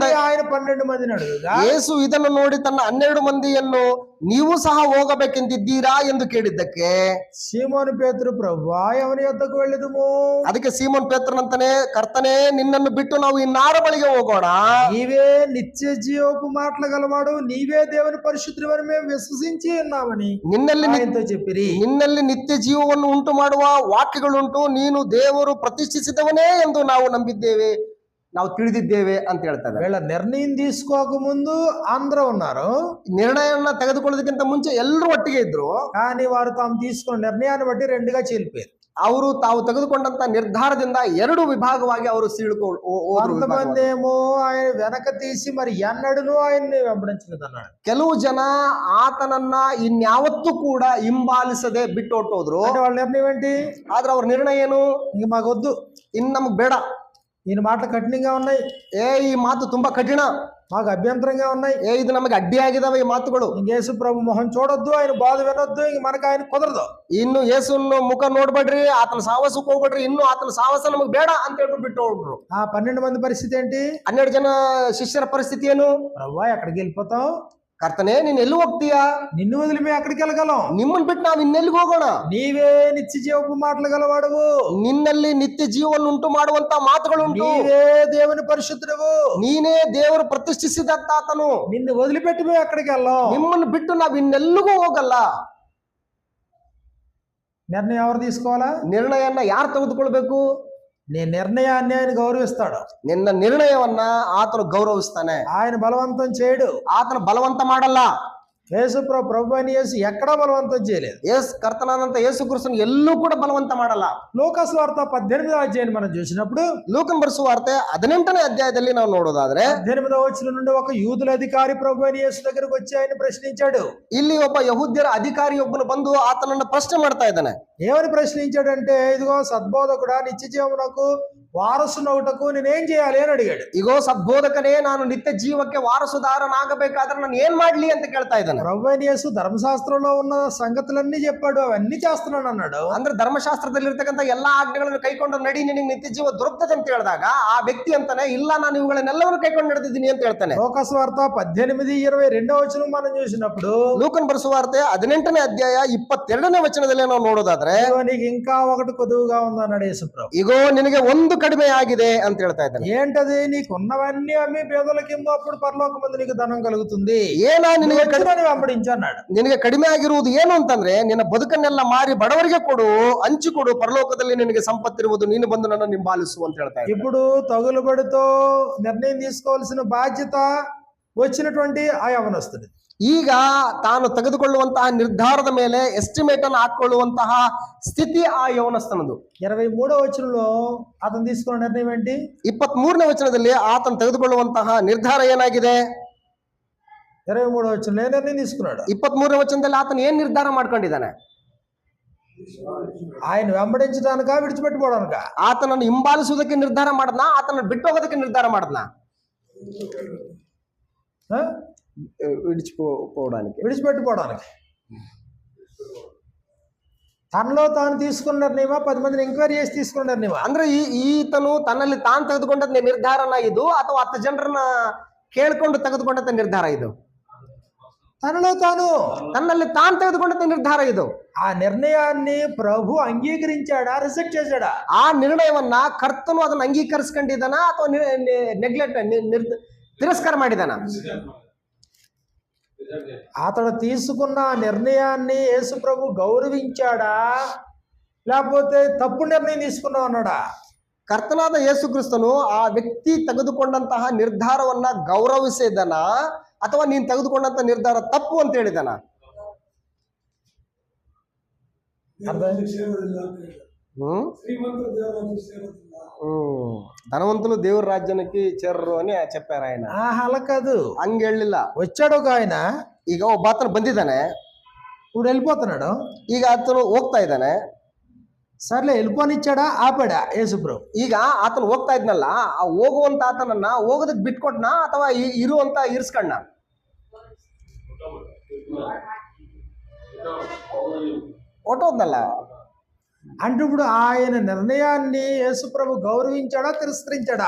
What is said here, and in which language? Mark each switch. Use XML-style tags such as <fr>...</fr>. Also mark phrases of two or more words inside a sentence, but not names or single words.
<te>అని ఆయన 12 మందిని అడుగుగా</te> <kn>ಯೇಸು ಇದನ್ನು ನೋಡಿ ತನ್ನ 12 ಮಂದಿಯನ್ನು ನೀವು ಸಹ ಹೋಗಬೇಕೆಂದಿದ್ದೀರಾ ಎಂದು ಕೇಳಿದ್ದಕ್ಕೆ</kn> <te>సీమోను పేతురు ప్రభువా ఎవరి యొద్దకు వెళ్ళదుము?</te> <kn>ಅದಕ್ಕೆ ಸೀಮೋನ್ ಪೇತ್ರನಂತಾನೆ, ಕರ್ತನೇ ನಿನ್ನನ್ನು ಬಿಟ್ಟು ನಾವು ಇನ್ನಾರ ಬಳಿಗೆ ಹೋಗೋಣ?</kn> <te>నీవే నిత్య జీవపు మాటలు గలవాడు, నీవే దేవుని పరిశుద్ధుడని మేము విశ్వసించి ఉన్నామని ఆయనతో చెప్పిరి.</te> <kn>ನಿನ್ನಲ್ಲಿ ನಿತ್ಯ ಜೀವವನ್ನು ಉಂಟು ಮಾಡುವ ವಾಕ್ಯಗಳುಂಟು, ನೀನು ದೇವರು ಪ್ರತಿಷ್ಠಿಸಿದವನೇ ಎಂದು ನಾವು ನಂಬಿದ್ದೇವೆ, ನಾವು ತಿಳಿದಿದ್ದೇವೆ ಅಂತ ಹೇಳ್ತಾರೆ.</kn> <te>వీళ్ళ నిర్ణయం తీసుకోక ముందు అందరూ ఉన్నారు,</te> <kn>ನಿರ್ಣಯವನ್ನ ತೆಗೆದುಕೊಳ್ಳೋದಕ್ಕಿಂತ ಮುಂಚೆ ಎಲ್ಲರೂ ಒಟ್ಟಿಗೆ ಇದ್ರು.</kn> <te>కానీ వారు తాము తీసుకున్న నిర్ణయాన్ని బట్టి రెండుగా చీలిపోయారు.</te> <kn>ಅವರು ತಾವು ತೆಗೆದುಕೊಂಡಂತ ನಿರ್ಧಾರದಿಂದ ಎರಡು ವಿಭಾಗವಾಗಿ ಅವರು</kn> <te>కొంతమంది ఏమో ఆయన వెనక తీసి మరి ఎన్నడూను ఆయన్ని వెంబడించలేదన్నాడు.</te> <kn>ಕೆಲವು ಜನ ಆತನನ್ನ ಇನ್ಯಾವತ್ತೂ ಕೂಡ ಹಿಂಬಾಲಿಸದೆ ಬಿಟ್ಟು ಹೊಟ್ಟೋದ್ರು.</kn> <te>అంటే వాళ్ళ నిర్ణయం ఏంటి?</te> <kn>ಆದ್ರೆ ಅವ್ರ ನಿರ್ಣಯ ಏನು?</kn> <te>ఇంక మాకొద్దు,</te> <kn>ಇನ್ ನಮಗ್ ಬೇಡ,</kn> <te>ఈయన మాటలు కఠినంగా ఉన్నాయి,</te> <kn>ಈ ಮಾತು ತುಂಬಾ ಕಠಿಣ,</kn> <te>మాకు అభ్యంతరంగా ఉన్నాయి,</te> <kn>ಇದು ನಮಗೆ ಅಡ್ಡಿಯಾಗಿದಾವೆ ಈ ಮಾತುಗಳು,</kn> <te>ఇంక యేసు ప్రభు మొహం చూడొద్దు, ఆయన బాధ వినొద్దు, ఇంక మనకు ఆయన కుదరదు,</te> <kn>ಇನ್ನು ಯೇಸುವನ್ನು ಮುಖ ನೋಡ್ಬೇಡ್ರಿ, ಆತನ ಸಾಹಸಕ್ಕೆ ಹೋಗ್ಬೇಡ್ರಿ, ಇನ್ನು ಆತನ ಸಾಹಸ ನಮಗ್ ಬೇಡ ಅಂತ ಹೇಳ್ಬಿಟ್ಟು ಬಿಟ್ಟು ಹೋಗ್ಬಿಟ್ರು.</kn> <te>ఆ 12 మంది పరిస్థితి ఏంటి?</te> <kn>12 ಜನ ಶಿಷ್ಯರ ಪರಿಸ್ಥಿತಿ ಏನು?</kn> <te>ప్రభువా ఎక్కడికి వెళ్ళిపోతాం?</te> <kn>ಕರ್ತನೇ ನೀನ್ ಎಲ್ಲಿ ಹೋಗ್ತೀಯಾ?</kn> <te>నిన్ను వదిలి మేము ఎక్కడికి వెళ్ళగలం?</te> <kn>ನಿಮ್ಮನ್ ಬಿಟ್ಟು ನಾವ್ ಇನ್ನೆಲ್ಲಿಗೆ ಹೋಗೋಣ?</kn> <te>నీవే నిత్య జీవపు మాటలు గలవాడువు,</te> <kn>ನಿನ್ನಲ್ಲಿ ನಿತ್ಯ ಜೀವವನ್ನು ಉಂಟು ಮಾಡುವಂತ ಮಾತುಗಳುಂಟು,</kn> <te>నీవే దేవుని పరిశుద్ధుడవు,</te> <kn>ನೀನೇ ದೇವರು ಪ್ರತಿಷ್ಠಿಸಿದಂತ ಆತನು,</kn> <te>నిన్ను వదిలిపెట్టి మేము ఎక్కడికి వెళ్ళాం?</te> <kn>ನಿಮ್ಮನ್ನು ಬಿಟ್ಟು ನಾವ್ ಇನ್ನೆಲ್ಲಿಗೂ ಹೋಗಲ್ಲ.</kn> <te>నిర్ణయం ఎవరు తీసుకోవాలా?</te> <kn>ನಿರ್ಣಯನ್ನ ಯಾರು ತೆಗೆದುಕೊಳ್ಬೇಕು?</kn> <te>నీ నిర్ణయాన్ని ఆయన గౌరవిస్తాడు.</te> <kn>ನಿನ್ನ ನಿರ್ಣಯವನ್ನ ಆತನು ಗೌರವಿಸ್ತಾನೆ.</kn> <te>ఆయన బలవంతం చేయడు,</te> <kn>ಆತನ ಬಲವಂತ ಮಾಡಲ್ಲ.</kn> <te>యేసు ప్రభు అని యేసు ఎక్కడా బలవంతం చేయలేదు.</te> <kn>ಕರ್ತನಾದಂತ ಯೇಸು ಕ್ರಿಸ್ತನು ಎಲ್ಲೂ ಕೂಡ ಬಲವಂತ ಮಾಡಲ್ಲ.</kn> <te>ಲೋಕಾసు వార్త 18వ అధ్యాయం మనం చూసినప్పుడు,</te> <kn>ಲೂಕನ್ ಬರೆಸುವ ವಾರ್ತೆ 18ನೇ ಅಧ್ಯಾಯದಲ್ಲಿ ನಾವು ನೋಡೋದಾದ್ರೆ</kn> <te>18వ వచనం నుండి ఒక యూదుల అధికారి ప్రభు అని యేసు దగ్గరకు వచ్చి ఆయన ప్రశ్నించాడు.</te> <kn>ಇಲ್ಲಿ ಒಬ್ಬ ಯಹೂದ್ಯರ ಅಧಿಕಾರಿ ಒಬ್ಬನು ಬಂದು ಆತನನ್ನ ಪ್ರಶ್ನೆ ಮಾಡ್ತಾ ಇದ್ದಾನೆ.</kn> <te>ఏమని ప్రశ్నించాడంటే, ఇదిగో సద్బోధకుడా, నిత్య జీవమునకు వారసునవుటకు నేనేం చేయాలి అని అడిగాడు.</te> <kn>ಇಗೋ ಸದ್ಬೋಧಕನೇ, ನಾನು ನಿತ್ಯ ಜೀವಕ್ಕೆ ವಾರಸುದಾರನಾಗಬೇಕಾದ್ರೆ ನಾನು ಏನ್ ಮಾಡ್ಲಿ ಅಂತ ಕೇಳ್ತಾ ಇದ್ದಾನೆ.</kn> <te>ప్రభు అయిన యేసు ధర్మశాస్త్రంలో ఉన్న సంగతులన్నీ చెప్పాడు, అవన్నీ చేస్తున్నాను ಅన్నాడు.</te> <kn>ಅಂದ್ರೆ ಧರ್ಮಶಾಸ್ತ್ರದಲ್ಲಿ ಇರ್ತಕ್ಕಂಥ ಎಲ್ಲಾ ಆಜ್ಞೆಗಳನ್ನು ಕೈಕೊಂಡು ನಡಿ, ನಿನಗೆ ನಿತ್ಯ ಜೀವ ದೊರಕುತ್ತದೆ ಅಂತ ಹೇಳಿದಾಗ ಆ ವ್ಯಕ್ತಿ ಅಂತಾನೆ, ಇಲ್ಲ ನಾನು ಇವುಗಳನ್ನೆಲ್ಲವನ್ನು ಕೈಕೊಂಡು ನಡೆದಿದ್ದೀನಿ ಅಂತ ಹೇಳ್ತಾನೆ.</kn> <te>ಲೋಕಾసు వార్త 18:22వ వచనం మనం చూసినప్పుడు,</te> <kn>ಲೂಕನ್ ಬರೆಸುವ ವಾರ್ತೆ 18ನೇ ಅಧ್ಯಾಯ 22ನೇ ವಚನದಲ್ಲಿ ನಾವು ನೋಡೋದಾದ್ರೆ,</kn> <te>నీకు ఇంకా ఒకటి కొదువుగా ఉందన్నాడు యేసు ప్రభు.</te> <kn>ಇಗೋ ನಿನಗೆ ಒಂದು ಕಡಿಮೆ ಆಗಿದೆ ಅಂತ ಹೇಳ್ತಾ ಇದ್ದಾನೆ.</kn> <te>ఏంటది? నీకున్నవన్నీ అమ్మి పేదలకు ఇమ్ము, అప్పుడు పరలోకమందు నీకు ధనం కలుగుతుంది.</te> <kn>ಏನಾ ನಿನಗೆ</kn> <te>వెంబడించు అన్నాడు.</te> <kn>ನಿನಗೆ ಕಡಿಮೆ ಆಗಿರುವುದು ಏನು ಅಂತಂದ್ರೆ, ನಿನ್ನ ಬದುಕನ್ನೆಲ್ಲ ಮಾರಿ ಬಡವರಿಗೆ ಕೊಡು, ಹಂಚಿಕೊಡು, ಪರಲೋಕದಲ್ಲಿ ನಿನಗೆ ಸಂಪತ್ತಿರುವುದು, ನೀನು ಬಂದು ನನ್ನ ಹಿಂಬಾಲಿಸು ಅಂತ ಹೇಳ್ತಾ ಇದ್ದಾನೆ.</kn> <te>ఇప్పుడు తగులుబడితో నిర్ణయం తీసుకోవాల్సిన బాధ్యత వచ్చినటువంటి ఆ యవనస్తుడు</te> <kn>ಈಗ ತಾನು ತೆಗೆದುಕೊಳ್ಳುವಂತಹ ನಿರ್ಧಾರದ ಮೇಲೆ ಎಸ್ಟಿಮೇಟ್ ಅನ್ನು ಹಾಕೊಳ್ಳುವಂತಹ ಸ್ಥಿತಿ ಆ ಯೌವನಸ್ಥನದು.</kn> <te>23వ వచనంలో అతను తీసుకున్న నిర్ణయం ఏంటి?</te> <kn>23ನೇ ವಚನದಲ್ಲಿ ಆತನು ತೆಗೆದುಕೊಳ್ಳುವಂತಹ ನಿರ್ಧಾರ ಏನಾಗಿದೆ?</kn> <te>23వ వచనంలో ఏ నిర్ణయం తీసుకున్నాడు?</te> <kn>23ನೇ ವಚನದಲ್ಲಿ ಆತನು ಏನ್ ನಿರ್ಧಾರ ಮಾಡ್ಕೊಂಡಿದ್ದಾನೆ?</kn> <te>ఆయన వెంబడించడానికా విడిచిపెట్టుకోవడానికా?</te> <kn>ಆತನನ್ನು ಹಿಂಬಾಲಿಸುವುದಕ್ಕೆ ನಿರ್ಧಾರ ಮಾಡದ್ನಾ, ಆತನನ್ನು ಬಿಟ್ಟು ಹೋಗೋದಕ್ಕೆ ನಿರ್ಧಾರ ಮಾಡದ್ನಾ?</kn> <te>విడిచిపెట్టుకోవడానికి. తనలో తాను తీసుకున్న నిర్ణయమా, 10 మందిని ఎంక్వైరీ చేసి తీసుకున్న నిర్ణయమా?</te> <kn>ಅಂದ್ರೆ ಈತನು ತನ್ನಲ್ಲಿ ತಾನು ತೆಗೆದುಕೊಂಡ ನಿರ್ಧಾರನ ಇದು, ಅಥವಾ 10 ಜನರನ್ನ ಕೇಳ್ಕೊಂಡು ತೆಗೆದುಕೊಂಡಂತ ನಿರ್ಧಾರ ಇದು?</kn> <te>తనలో తాను,</te> <kn>ತನ್ನಲ್ಲಿ ತಾನು ತೆಗೆದುಕೊಂಡಂತ ನಿರ್ಧಾರ ಇದು.</kn> <te>ఆ నిర్ణయాన్ని ప్రభు అంగీకరించాడా, రిజెక్ట్ చేశాడా?</te> <kn>ಆ ನಿರ್ಣಯವನ್ನ ಕರ್ತನು ಅದನ್ನ ಅಂಗೀಕರಿಸ್ಕೊಂಡಿದ್ದಾನ, ಅಥವಾ ತಿರಸ್ಕಾರ ಮಾಡಿದಾನ?</kn> <te>అతడు తీసుకున్న నిర్ణయాన్ని యేసు ప్రభు గౌరవించాడా, లేకపోతే తప్పు నిర్ణయం తీసుకున్నావు అన్నాడా?</te> <kn>ಕರ್ತನಾದ ಯೇಸು ಕ್ರಿಸ್ತನು ಆ ವ್ಯಕ್ತಿ ತೆಗೆದುಕೊಂಡಂತಹ ನಿರ್ಧಾರವನ್ನ ಗೌರವಿಸಿದನ, ಅಥವಾ ನೀನ್ ತೆಗೆದುಕೊಂಡಂತ ನಿರ್ಧಾರ ತಪ್ಪು ಅಂತ ಹೇಳಿದಾನ?</kn> <te>ధనవంతులు దేవుడి రాజ్యానికి చేరరు అని చెప్పారు ఆయన. అలా కాదు,</te> <kn>ಹಂಗೆ ಹೇಳಿಲ್ಲ.</kn> <te>వచ్చాడు ఒక ఆయన,</te> <kn>ಈಗ ಒಬ್ಬ ಆತನು ಬಂದಿದ್ದಾನೆ,</kn> <te>ఇప్పుడు వెళ్ళిపోతున్నాడు,</te> <kn>ಈಗ ಆತನು ಹೋಗ್ತಾ ಇದ್ದಾನೆ.</kn> <te>సర్లే వెళ్ళిపోనిచ్చాడా, ఆపాడా యేసుప్రభు?</te> <kn>ಈಗ ಆತನು ಹೋಗ್ತಾ ಇದ್ನಲ್ಲ, ಆ ಹೋಗುವಂತ ಆತನನ್ನ ಹೋಗೋದಕ್ಕೆ ಬಿಟ್ಕೊಟ್ನಾ, ಅಥವಾ ಇರುವಂತ ಇರ್ಸ್ಕಣ್ಣ? ಹೊಟ್ಟೋದ್ನಲ್ಲ.</kn> <te>అంటే ఇప్పుడు ఆయన నిర్ణయాన్ని యేసుప్రభు గౌరవించాడా తిరస్కరించాడా?</te>